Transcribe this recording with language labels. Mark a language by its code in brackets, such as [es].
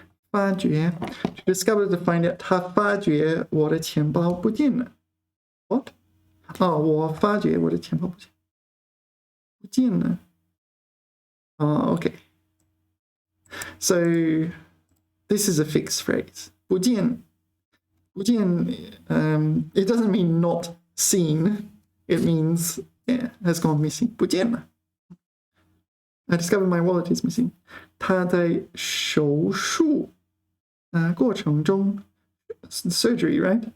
[zh] 发觉 [en] to discover to find out [zh] 他发觉我的钱包不见了。 [en] What? [zh] 我发觉我的钱包不见了。 [en] Okay. So this is a fixed phrase. 不见 it doesn't mean not seen. It means has gone missing. [zh] 不见了。 [en] I discovered my wallet is missing. [zh] 他在手术过程中 [en] surgery, right?